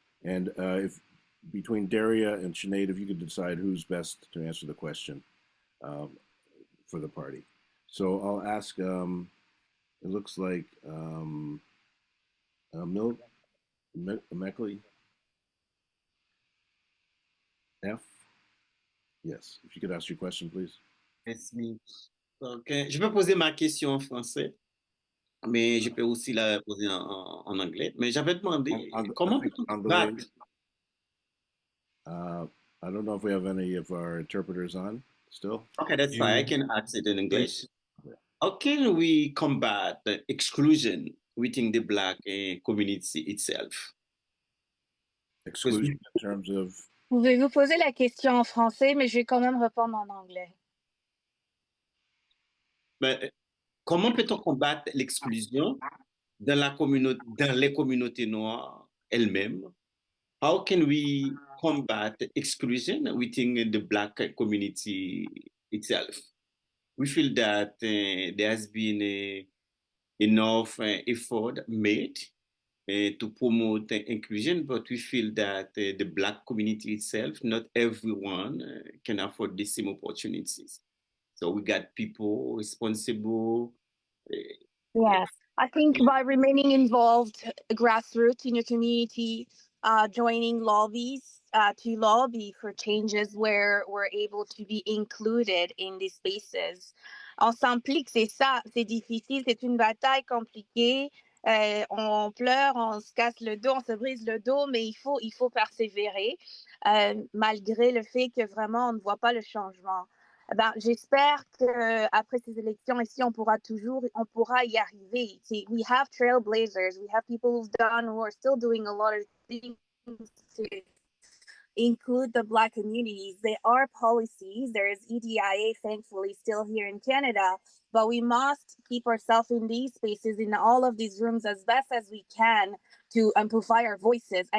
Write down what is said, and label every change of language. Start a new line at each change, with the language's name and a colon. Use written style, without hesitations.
English: And if between Daria and Sinead, if you could decide who's best to answer the question for the party. So I'll ask, it looks like Meckley F. Yes, if you could ask your question, please.
French: Merci. Donc, je peux poser ma question en français, mais je peux aussi la poser en anglais. Mais j'avais demandé comment peut-on combattre.
English: I don't know if we have any of our interpreters on still. Okay, that's fine. I can ask it in English. How can we combat the exclusion within the Black community itself? Exclusion in terms of.
French: Pouvez-vous poser la question en français, mais je vais quand même répondre en anglais. Mais, comment peut-on combattre l'exclusion dans les communautés noires elles-mêmes?
English: How can we combat exclusion within the Black community itself? We feel that there has been enough effort made to promote inclusion, but we feel that the Black community itself, not everyone can afford the same opportunities. So we got people responsible. Yes, I think by remaining involved grassroots in your community, joining lobbies to lobby for changes where we're able to be included in these spaces.
French: On s'implique, c'est ça, c'est difficile, c'est une bataille compliquée. On pleure, on se casse le dos, on se brise le dos, mais il faut persévérer malgré le fait que vraiment on ne voit pas le changement. Ben, j'espère qu'après ces élections ici, on pourra y arriver.
English: We have trailblazers, we have people who are still doing a lot of things to include the Black communities. There are policies. There is EDIA, thankfully, still here in Canada, but we must keep ourselves in these spaces, in all of these rooms as best as we can to amplify our voices.